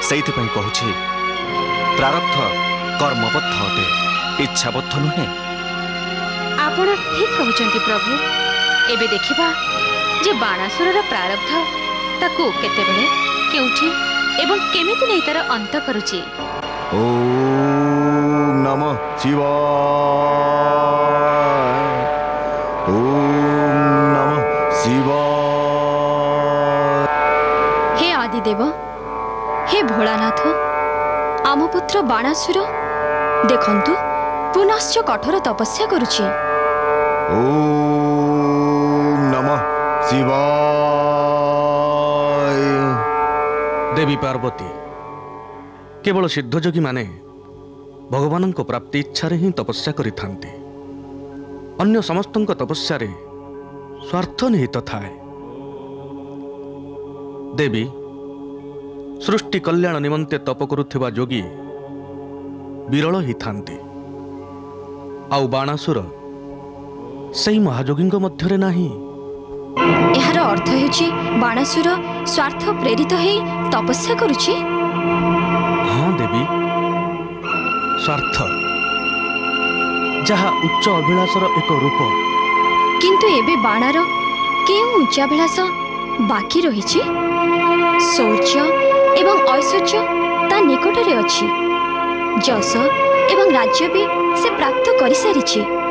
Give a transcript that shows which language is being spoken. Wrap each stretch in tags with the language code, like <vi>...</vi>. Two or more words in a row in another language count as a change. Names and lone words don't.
<or>ସେଇଥିପାଇଁ କହୁଛି ପ୍ରାରବ୍ଧ କର୍ମବଦ୍ଧ ଅଟେ, ଇଚ୍ଛାବଦ୍ଧ ନୁହେଁ। ଆପଣ ଠିକ କହୁଛନ୍ତି ପ୍ରଭୁ। ଏବେ ଦେଖିବା ଯେ ବାଣାସୁରର ପ୍ରାରବ୍ଧ ତାକୁ କେତେବେଳେ କେଉଁଠି ଏବଂ କେମିତି ନହିଁ ତାର ଅନ୍ତ କରୁଛି।</or> <sa>ओम नमः शिवाय, ओम नमः शिवाय।</sa> <or>ହେ ଆଦିଦେବ, ହେ ଭୋଳାନାଥ, ଆମ ପୁତ୍ର ବାଣାସୁର ଦେଖନ୍ତୁ ପୁନଶ୍ଚ କଠୋର ତପସ୍ୟା କରୁଛି।</or> <sa>ओम नमः शिवाय।</sa> <or>ଦେବୀ ପାର୍ବତୀ, କେବଳ ସିଦ୍ଧଯୋଗୀ ମାନେ ଭଗବାନ ପ୍ରାପ୍ତି ଇଚ୍ଛା ହିଁ ତପସ୍ୟା କରିଥାନ୍ତି। ଅନ୍ୟ ସମସ୍ତ ତପସ୍ୟା ରେ ସ୍ୱାର୍ଥ ନିହିତ ଥାଏ। ଦେବୀ, ସୃଷ୍ଟି କଲ୍ୟାଣ ନିମନ୍ତେ ତପ କରୁଥିବା ଯୋଗୀ ବିରଳ ହିଁ ଥାନ୍ତି। ଆଉ ବାଣାସୁର ସେହି ମହାଯୋଗୀ ମଧ୍ୟରେ ନାହିଁ। ଏହାର ଅର୍ଥ ହେଉଛି ବାଣାସୁର ସ୍ୱାର୍ଥ ପ୍ରେରିତ ହୋଇ ତପସ୍ୟା କରୁଛି। ହଁ ଦେବୀ, ସ୍ୱାର୍ଥ ଯାହା ଉଚ୍ଚ ଅଭିଳାଷର ଏକ ରୂପ। କିନ୍ତୁ ଏବେ ବାଣର କେଉଁ ଉଚ୍ଚାଭିଳାଷ ବାକି ରହିଛି। ଶୌର୍ଯ୍ୟ ଏବଂ ଐଶ୍ୱର୍ଯ୍ୟ ତା ନିକଟରେ ଅଛି। ଯଶ ଏବଂ ରାଜ୍ୟ ଭି ସେ ପ୍ରାପ୍ତ କରି ସାରିଛି।</or>